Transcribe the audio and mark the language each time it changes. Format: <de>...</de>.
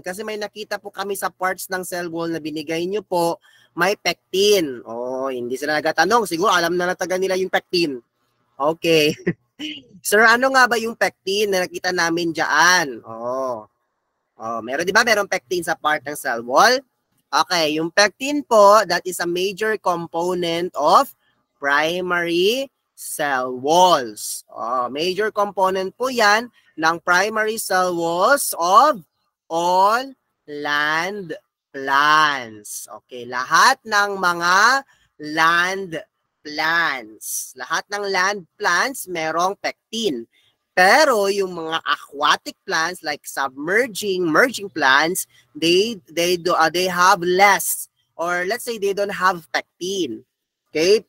<tl>Kasi may nakita po kami sa parts ng cell wall na binigay nyo po, may pectin. Oh, hindi sila nagatanong. Siguro alam na nataga nila yung pectin. Okay. Sir, ano nga ba yung pectin na nakita namin dyan? Oh, meron, di ba? Meron pectin sa part ng cell wall.</tl> <en>Okay,</en> <tl>yung pectin po,</tl> <en>that is a major component of primary cell walls. Major component</en> <tl>po yan ng</tl> <en>primary cell walls of all land plants.</en> <tl>Okay, lahat ng mga land plants. Lahat ng land plants merong pectin.</tl> <en>Pero yung mga aquatic plants like merging plants, they have less, or let's say they don't have pectin. Okay?</en>